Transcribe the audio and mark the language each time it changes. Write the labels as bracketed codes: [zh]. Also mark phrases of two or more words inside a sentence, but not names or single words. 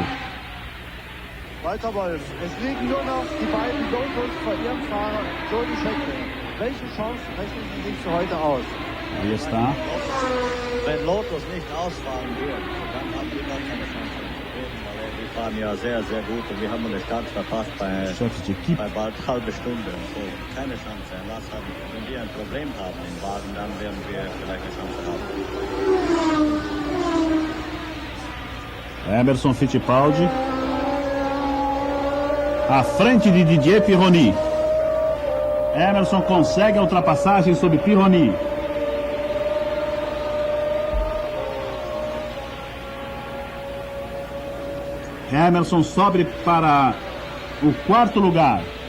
[de] Walter Wolf, es liegen nur noch die beiden Lotus vor ihrem Fahrer, Jody Scheckter. Welche Chancen rechnen Sie sich für heute aus? [pt] Aí está. [de] Wenn Lotus nicht ausfahren wird, dann haben wir gar keine Chance zu gewinnen, weil die fahren ja sehr, sehr gut und wir haben eine Start verpasst bei bald halbe Stunde. So, keine Chance. Wenn wir ein Problem haben im Wagen, dann werden wir vielleicht eine Chance haben. [pt] Emerson Fittipaldi à frente de Didier Pironi. Emerson consegue a ultrapassagem sobre Pironi. Emerson sobe para o 4º lugar.